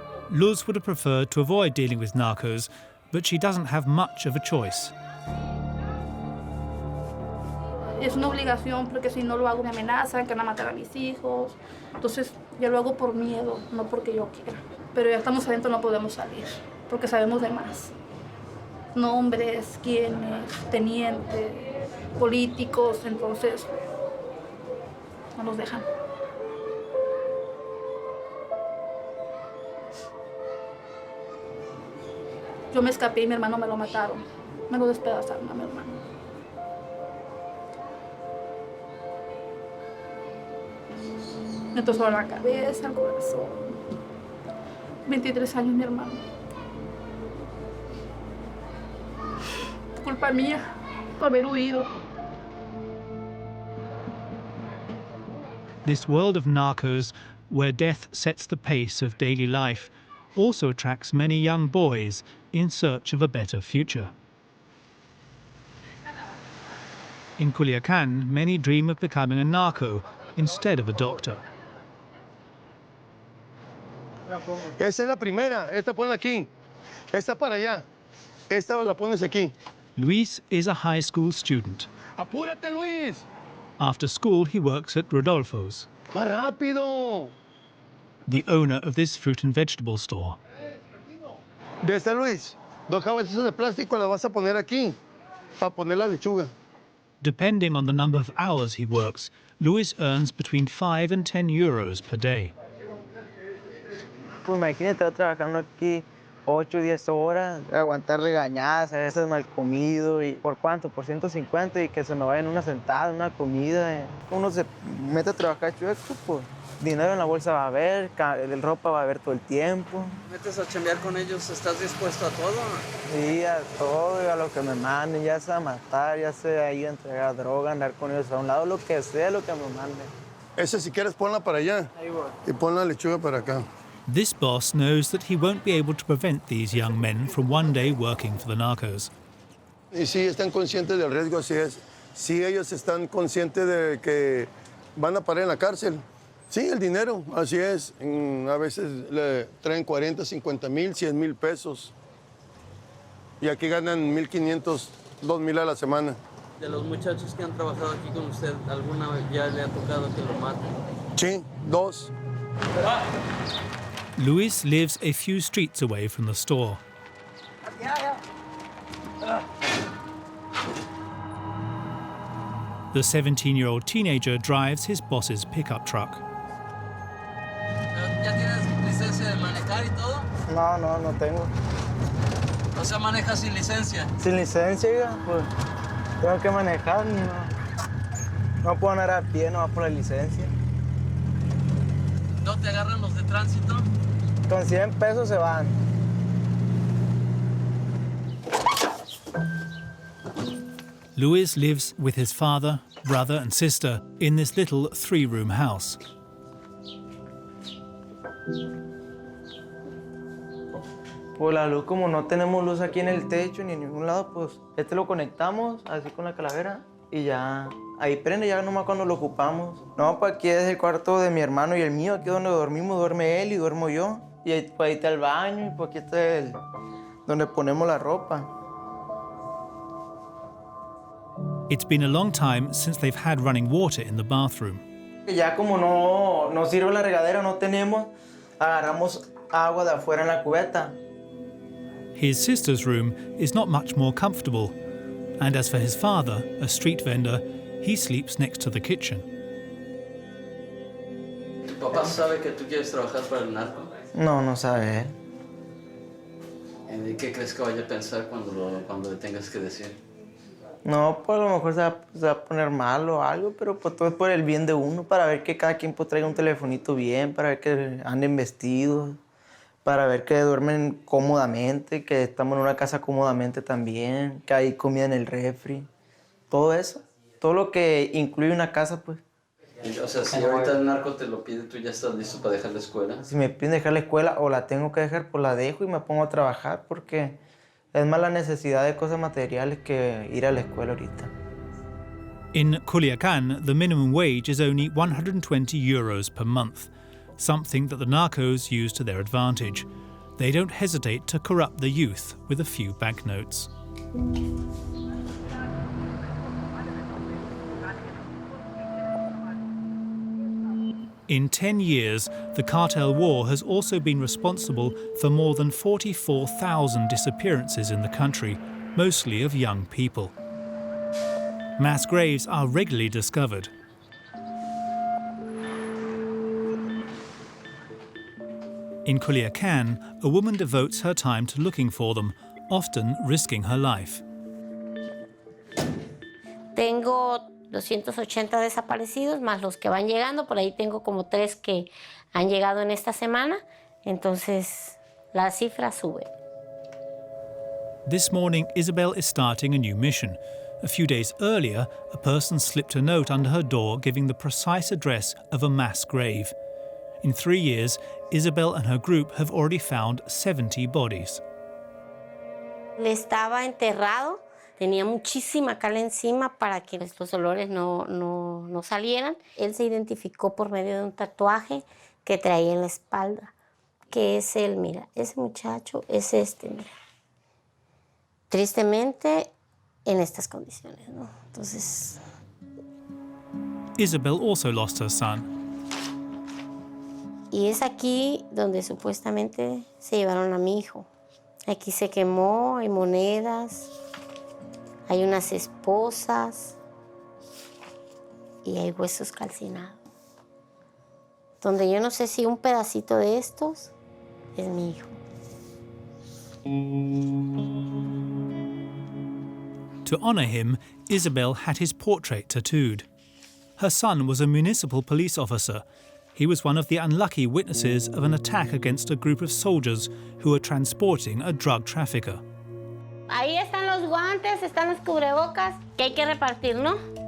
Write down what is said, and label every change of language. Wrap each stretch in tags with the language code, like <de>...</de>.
<en>Luz would have preferred to avoid dealing with narcos, but she doesn't have much of a choice.</en> <es>Es una obligación porque si no lo hago me amenazan, que van a matar a mis hijos. Entonces yo lo hago por miedo, no porque yo quiera. Pero ya estamos adentro, no podemos salir, porque sabemos de más. Nombres, quiénes, tenientes, políticos, entonces no nos dejan. Yo me escapé y mi hermano me lo mataron. Me lo despedazaron a mi hermano. Me tosó la cabeza, el corazón. 23 años mi hermano. Culpa mía, por haber huido.</es> <en>This world of narcos, where death sets the pace of daily life, also attracts many young boys in search of a better future. In Culiacan, many dream of becoming a narco instead of a doctor.</en> <es>Esa es la primera, esta ponla aquí, esta para allá, esta la pones aquí.</es> <en>Luis is a high school student.</en> <es>¡Apúrate, Luis!</es> <en>After school, he works at Rodolfo's.</en> <es>¡Más rápido!</es> <en>The owner of this fruit and vegetable store.</en> <es>De este, Luis, 2 cabezas de plástico las vas a poner aquí, para poner la lechuga.</es> <en>Depending on the number of hours he works, Luis earns between 5 and 10 euros per day.</en> <es>Pues imagínate, trabajando aquí 8 o 10 horas, aguantar regañadas, a veces mal comido, y ¿por cuánto? Por 150 y que se me vaya en una sentada, una comida. Uno se mete a trabajar chueco, pues dinero en la bolsa va a haber, el ropa va a haber todo el tiempo. ¿Metes a chambear con ellos? ¿Estás dispuesto a todo? Sí, a todo, y a lo que me manden, ya sea matar, ya sea ir a entregar droga, andar con ellos a un lado, lo que sea, lo que me manden. Ese si quieres ponla para allá y pon la lechuga para acá.</es> <en>This boss knows that he won't be able to prevent these young men from one day working for the narcos.</en> <es>Y sí, están conscientes del riesgo, así es. Sí, ellos están conscientes de que van a parar en la cárcel. Sí, el dinero, así es. A veces le traen 40, 50 mil, 100 mil pesos. Y aquí ganan 1,500, 2,000 a la semana. De los muchachos que han trabajado aquí con usted, ¿alguna vez ya le ha tocado que lo maten? Sí, 2.</es> <en>Luis lives a few streets away from the store. The 17-year-old teenager drives his boss's pickup truck.</en> <es>¿Ya tienes licencia de manejar y todo? No tengo. O sea, manejas sin licencia. Sin licencia, pues tengo que manejar, no puedo andar a pie, no va por la licencia. ¿No te agarran los de tránsito? Con 100 pesos se van.</es> <en>Luis lives with his father, brother and sister in this little 3-room house.</en> <es>Pues la luz, como no tenemos luz aquí en el techo ni en ningún lado, pues lo conectamos así con la calavera y ya ahí prende, ya nomás cuando lo ocupamos. No, pues aquí es el cuarto de mi hermano y el mío, aquí es donde dormimos, duerme él y duermo yo. Y ahí, pues ahí está el baño y pues aquí está donde ponemos la ropa.</es> <en>It's been a long time since they've had running water in the bathroom.</en> <es>Ya como no sirve la regadera, no tenemos, agarramos agua de afuera en la cubeta.</es> <en>His sister's room is not much more comfortable, and as for his father, a street vendor, he sleeps next to the kitchen.</en> <es>¿Tu papá sabe que tú quieres trabajar para el narco? No sabe. ¿Y qué crees que vaya a pensar cuando le tengas que decir? No, pues a lo mejor se va a poner mal o algo, pero pues todo es por el bien de uno, para ver que cada quien pues traiga un telefonito bien, para ver que anden vestidos, para ver que duermen cómodamente, que estamos en una casa cómodamente también, que hay comida en el refri, todo eso, todo lo que incluye una casa, pues. O sea, si ahorita el narco te lo pide, ¿tú ya estás listo para dejar la escuela? Si me piden dejar la escuela o la tengo que dejar, pues la dejo y me pongo a trabajar, porque es más la necesidad de cosas materiales que ir a la escuela ahorita.</es> <en>In Culiacan, the minimum wage is only 120 euros per month, something that the narcos use to their advantage. They don't hesitate to corrupt the youth with a few banknotes. In 10 years, the cartel war has also been responsible for more than 44,000 disappearances in the country, mostly of young people. Mass graves are regularly discovered. In Culiacan, a woman devotes her time to looking for them, often risking her life.</en> <es>Tengo 280 desaparecidos, más los que van llegando. Por ahí tengo como 3 que han llegado en esta semana. Entonces, la cifra sube.</es> <en>This morning, Isabel is starting a new mission. A few days earlier, a person slipped a note under her door giving the precise address of a mass grave. In 3 years, Isabel and her group have already found 70 bodies.</en> <es>Él estaba enterrado. Tenía muchísima cal encima para que los olores no salieran. Él se identificó por medio de un tatuaje que traía en la espalda, que es él, mira, ese muchacho es mira. Tristemente, en estas condiciones, ¿no? Entonces...</es> <en>Isabel also lost her son.</en> <es>Y es aquí donde supuestamente se llevaron a mi hijo. Aquí se quemó, hay monedas, hay unas esposas y hay huesos calcinados. Donde yo no sé si un pedacito de estos es mi hijo.</es> <en>To honor him, Isabel had his portrait tattooed. Her son was a municipal police officer. He was one of the unlucky witnesses of an attack against a group of soldiers who were transporting a drug trafficker.</en> <es>Ahí están los guantes, están los cubrebocas que hay que repartir, ¿no?</es>